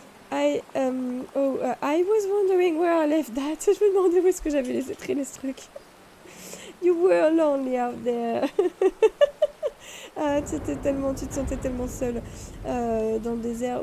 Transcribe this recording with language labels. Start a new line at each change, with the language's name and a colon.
English: I was wondering where I left that.
French: Je me demandais où est-ce que j'avais laissé traîner ce truc.
English: You were lonely out there.
French: Ah, tu te sentais tellement seule dans le désert.